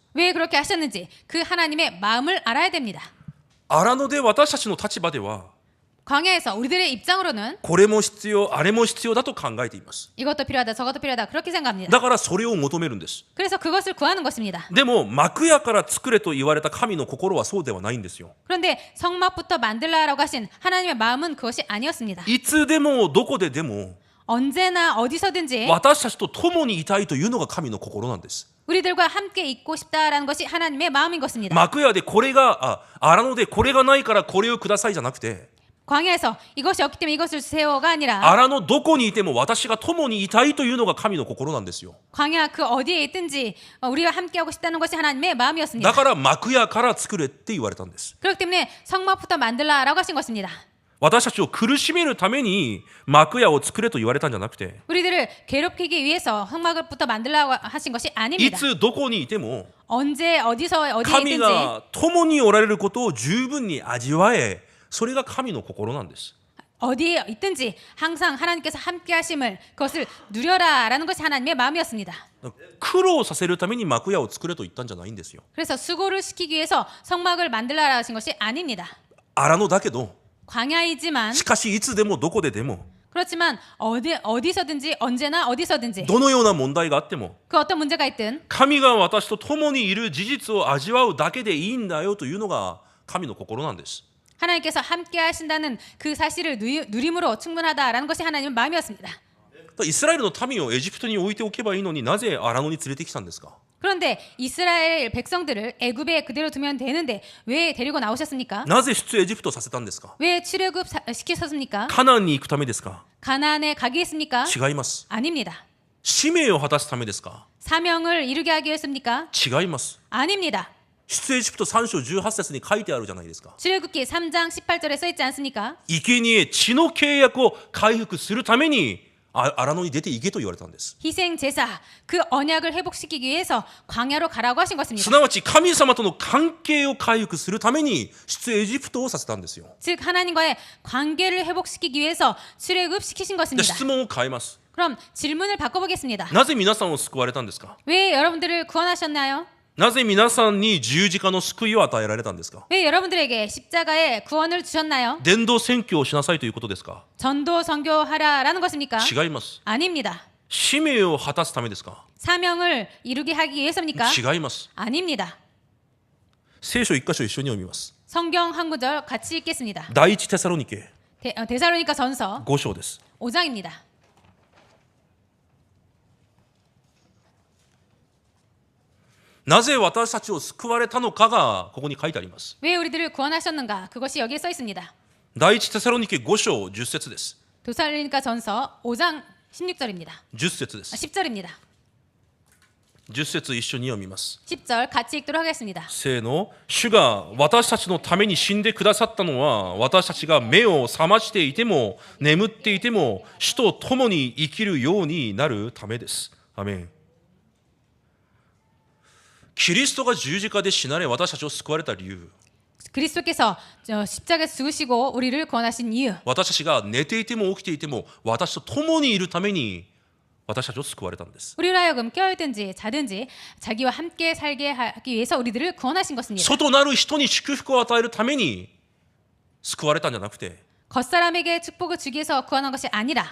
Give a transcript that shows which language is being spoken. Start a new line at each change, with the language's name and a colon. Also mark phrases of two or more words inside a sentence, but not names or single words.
Korean: 왜 그렇게 하셨는지 그 하나님의 마음을 알아야 됩니다.
Japanese: 荒野で私たちの立場では
Korean: 광야에서 우리들의 입장으로는
Japanese: これも必要、あれも必要だと考えています。
Korean: 이것도 필요하다 저것도 필요하다 그렇게 생각합니다.
Japanese: だからそれを求めるんです。
Korean: 그래서 그것을 구하는 것입니다.
Japanese: でも幕屋から作れと言われた神の心はそうではないんですよ。
Korean: 그런데 성막부터 만들라라고 하신 하나님의 마음은 그것이 아니었습니다.
Japanese: いつでもどこででも
Korean: 언제나 어디서든지
Japanese: 私たちと共にいたいというのが神の心なんです。
Korean: 우리들과 함께 있고 싶다라는 것이 하나님의 마음인 것입니다.
Japanese: 幕屋でこれが荒野でこれがないからこれをくださいじゃなくて、
Korean: 광야에서 이것이 없기 때문에 이것을 주세요가 아니라
Japanese: 荒野どこにいても私が共にいたいというのが神の心なんですよ。
Korean: 광야 그 어디에 있든지 우리가 함께하고 싶다는 것이 하나님의 마음이었습니다.
Japanese: だから幕屋から作れって言われたんです。
Korean: 그렇기 때문에 성막부터 만들라라고 하신 것입니다.
Japanese: 私たちを苦しめるために幕屋を作れと言われたんじゃなくて、
Korean: 우리들을 괴롭히기 위해서 성막부터 만들라고 하신 것이
Japanese: い
Korean: 아닙니다.
Japanese: つどこにいても
Korean: 언제 어디서 어디에
Japanese: 神
Korean: 있든지
Japanese: が共におられることを十分に味わえ、それが神の心なんです。
Korean: 어디에 있든지 항상 하나님께서 함께 하심을 그것을 누려라라는 것이 하나님의 마음이었습니다.
Japanese: 苦労させるために幕屋を作れと言ったんじゃないんですよ。
Korean: 그래서 수고를 시키기 위해서 성막을 만들라라 하신 것이 아닙니다.
Japanese: 荒野だけど、
Korean: 광야이지만
Japanese: しかしいつでもどこででも
Korean: 그렇지만 어디서든지 언제나 어디서든지
Japanese: どのような問題があっても
Korean: 그 어떤 문제가 있든
Japanese: 神が私と共にいる事実を味わうだけでいいんだよというのが神の心なんです。
Korean: 하나님께서 함께 하신다는 그 사실을 누림으로 충분하다라는 것이 하나님의 마음이었습니다.
Japanese: イスラエルの民をエジプトに置いておけばいいのになぜ荒野に連れてきたんですか。
Korean: 그런데 이스라엘 백성들을 애굽에 그대로 두면 되는데 왜 데리고 나오셨습니까?
Japanese: なぜ出エジプトさせたんですか。
Korean: 왜 출애굽 시키셨습니까?
Japanese: カナンに行くためですか。
Korean: 가나안에 가기 했습니까?
Japanese: 違います。
Korean: 아닙니다.
Japanese: 使命を果たすためですか。
Korean: 사명을 이루게 하기 위해서입니까?
Japanese: 違います。
Korean: 아닙니다.
Japanese: 出エジプト3章18節に書いてあるじゃないですか。
Korean: 출애굽기 3장 18절에 써 있지 않습니까?
Japanese: 生贄地の契約を回復するために荒野に出て行けと言われたんです。
Korean: 희생 제사 그 언약을 회복시키기 위해서 광야로 가라고 하신
Japanese: す
Korean: 것입니다.
Japanese: なわち神様との関係を回復するために出エジプトをさせたんですよ。
Korean: 즉 하나님과의 관계를 회복시키기 위해서 출애굽 시키신
Japanese: で
Korean: 것입니다.
Japanese: 質問を変えます。
Korean: 그럼 질문을 바꿔보겠습니다.
Japanese: なぜ皆さんを救われたんですか。
Korean: 왜 여러분들을 구원하셨나요?
Japanese: なぜ皆さんに十字架の救いを与えられたんですか。
Korean: 왜 여러분들에게 십자가의 구원을 주셨나요?
Japanese: 伝道宣教をしなさいということですか。
Korean: 전도 선교하라라는 것입니까?
Japanese: 違います。
Korean: 아닙니다.
Japanese: 使命を果たすためですか。
Korean: 사명을 이루게 하기 위해서입니까?
Japanese: 違います。
Korean: 아닙니다.
Japanese: 聖書一箇所一緒に読みます。
Korean: 성경 한 구절 같이 읽겠습니다.
Japanese: 第一テサロニケ
Korean: 데살로니가 전서
Japanese: 5 章です。
Korean: 5장입니다.
Japanese: なぜ私たちを救われたのかがここに書いてあります。
Korean: 왜 우리들을 구원하셨는가? 그것이 여기에 써 있습니다.
Japanese: 第一テサロニケ5章10節です。
Korean: 데살로니가 전서 5장 16절입니다.
Japanese: 10 節です。
Korean: 10절입니다.
Japanese: 10節一緒に読みます。
Korean: 10절 같이 읽도록 하겠습니다.
Japanese: せーの。主が私たちのために死んでくださったのは、私たちが目を覚ましていても眠っていても主と共に生きるようになるためです。アメン。キリストが十字架で死なれ私たちを救われた理由、
Korean: 그리스도께서 십자가에서 죽으시고 우리를 구원하신 이유,
Japanese: 私たちが寝ていても起きていても私と共にいるために私たちを救われたんです。
Korean: 우리로 하여금 깨어있든지 자든지 자기와 함께 살게 하기 위해서 우리들을 구원하신 것입니다.
Japanese: 外なる人に祝福を与えるために救われたんじゃなくて、
Korean: 겉사람에게 축복을 주기 위해서 구원한 것이 아니라